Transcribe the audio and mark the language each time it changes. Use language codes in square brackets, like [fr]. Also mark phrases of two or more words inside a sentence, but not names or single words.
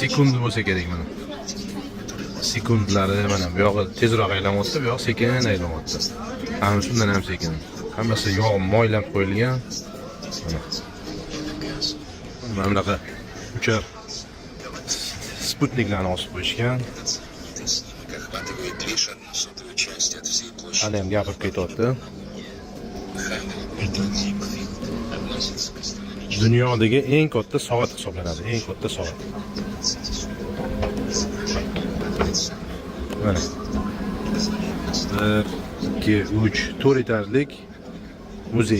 [uz] sekund bo'lsa kerak mana. Sekundlari mana bu yog'i tezroq aylanyapti, bu yoq sekin aylanyapti. Ana shundan ham sekin. Hammasi yog' moylab qo'yilgan. Mana bunaqa uchar sputniklarni osib qo'yishgan. [ru] Охватывает лишь 1/100 часть от всей площади. [uz] Hali ham gapirib ketyapti. Dunyodagi eng katta soat hisoblanadi, eng katta soat. Mana. 1, 2, 3, 4 etajlik muzey.